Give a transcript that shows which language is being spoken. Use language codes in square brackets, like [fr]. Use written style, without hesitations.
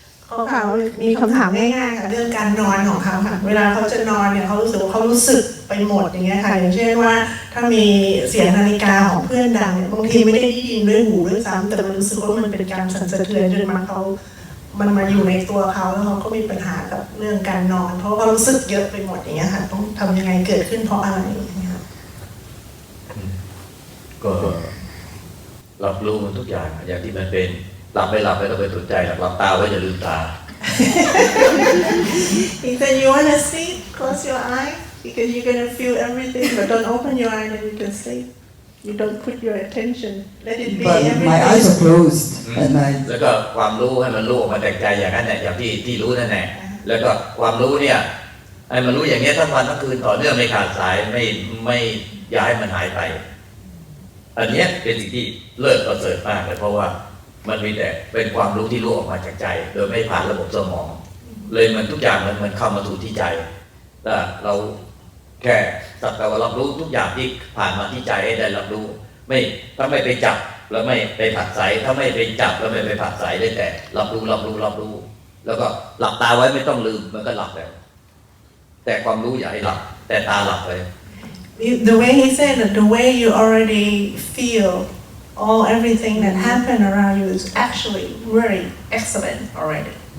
[th] เขาค่ะมีคำถามง่ายๆค่ะเรื่องการนอนของเขาค่ะเวลาเขาจะนอนเนี่ยเขารู้สึกว่าเขารู้สึกไปหมดอย่างเงี้ยค่ะอย่างเช่นว่าถ้ามีเสียงนาฬิกาของเพื่อนดังบางทีไม่ได้ยินด้วยหูด้วยซ้ำแต่มันรู้สึกว่ามันเป็นการสั่นสะเทือนจนมันมาอยู่ในตัวเขาแล้วเขาก็มีปัญหากับเรื่องการนอนเพราะเขารู้สึกเยอะไปหมดอย่างเงี้ยค่ะต้องทำยังไงเกิดขึ้นเพราะอะไรอย่างเงี้ยค่ะ ก็รับรู้มันทุกอย่างอย่างที่มันเป็นหลับไม่หลับไม่ต้องไปสนใจหลับตาไว้อย่าลืมตา [en] He said you want to sleep close your eye because you're gonna feel everything but don't open your eye and you can sleep you don't put your attention let it be But everything my eyes are closed at night. [th] แล้วก็ความรู้ให้มันรู้ออกมาจากใจอย่างนั้นแหละอย่างที่รู้นั่นแหละแล้วก็ความรู้เนี่ยให้มันรู้อย่างนี้ทั้งวันทั้งคืนต่อเนื่องไม่ขาดสายไม่อย่าให้มันหายไป อันนี้เป็นสิ่งที่เลิศประเสริฐมากเลยเพราะว่ามันมีแต่เป็นความรู้ที่รู้ออกมาจากใจโดยไม่ผ่านระบบสมองเลยมันทุกอย่างมันเข้ามาสู่ที่ใจแต่เราแค่สักแต่ว่ารับรู้ทุกอย่างที่ผ่านมาที่ใจให้ได้รับรู้ถ้าไม่ไปจับแล้วไม่ไปผัดใสถ้าไม่ไปจับแล้วไม่ไปผัดใสได้แต่รับรู้แล้วก็หลับตาไว้ไม่ต้องลืมมันก็หลับแล้วแต่ความรู้อย่าให้หลับแต่ตาหลับไป [en] The way he said that the way you already feel everything that happened around you is actually very excellent already.